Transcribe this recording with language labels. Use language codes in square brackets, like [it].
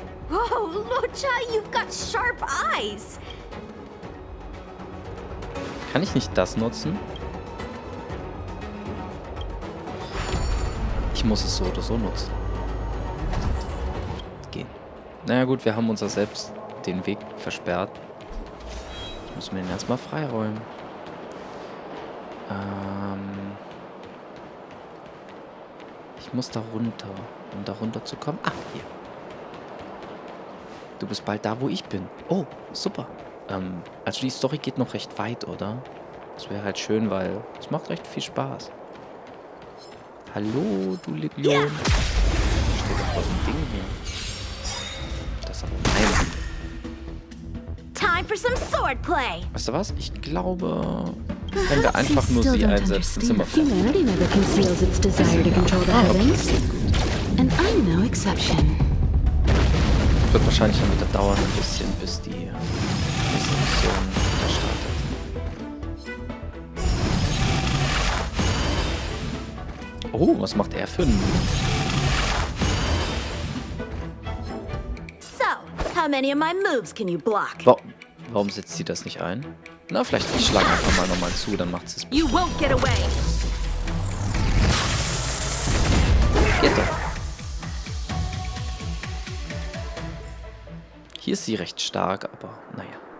[en] Whoa, Locha, you've got sharp eyes. [de] Kann ich nicht das nutzen? Ich muss es so oder so nutzen. Gehen. Naja gut, wir haben uns ja selbst den Weg versperrt. Müssen wir ihn erstmal freiräumen. Ich muss da runter. Um da runter zu kommen. Ah, hier. Du bist bald da, wo ich bin. Oh, super. Also die Story geht noch recht weit, oder? Das wäre halt schön, weil es macht recht viel Spaß. Hallo, du Legion. Steht doch was ein Ding hier. Das ist aber mein. [en] Time for some swordplay. [de] Weißt du was? Ich glaube, wenn wir einfach nur sie einsetzen, sind wir fertig. [en] Humanity never conceals its desire to control the heavens. And I'm no exception. [de] Wird wahrscheinlich dann wieder dauern ein bisschen, bis die nächste Mission wieder startet. Oh, was macht er für einen... [en] So, how many of my moves can you block? [de] Warum setzt sie das nicht ein? Na, vielleicht ich schlage einfach mal nochmal zu, dann macht sie es. [en] You won't get away. [de] Geht doch. Hier ist sie recht stark, aber naja.